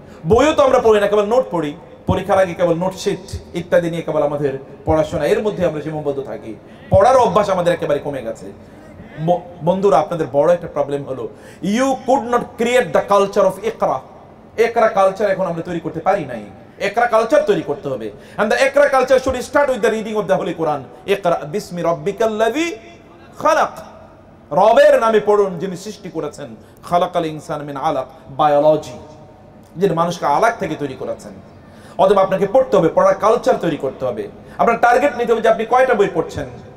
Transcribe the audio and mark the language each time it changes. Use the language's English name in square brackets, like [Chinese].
[Bangla] বইও তো আমরা পড়ি না, কেবল নোট পড়ি, পরীক্ষার আগে কেবল নোটশিট ইত্যাদি নিয়ে কেবল আমাদের পড়াশোনা, এর মধ্যে আমরা সীমাবদ্ধ থাকি। পড়ার অভ্যাস আমাদের একেবারে কমে গেছে। বন্ধুরা, আপনাদের বড় একটা প্রবলেম হলো [English] you could not create the culture of [Bangla] একরা কালচার এখন আমরা তৈরি করতে পারি নাই। একরা কালচার তৈরি করতে হবে, [English] and the একরা culture should start with the reading of the holy Quran. [Arabic] ইকরা বিসমি রাব্বিকাল্লাযী খালাক, [Bangla] রবের নামে পড়ুন যিনি সৃষ্টি করেছেন। [Arabic] খালাকাল ইনসান মিন আলাক, [Bangla] বায়োলজি, যিনি মানুষকে আলাক থেকে তৈরি করেছেন। অথবা আপনাকে পড়তে হবে, পড়ার কালচার তৈরি করতে হবে। আপনার টার্গেট নিতে হবে যে আপনি কয়টা বই পড়ছেন।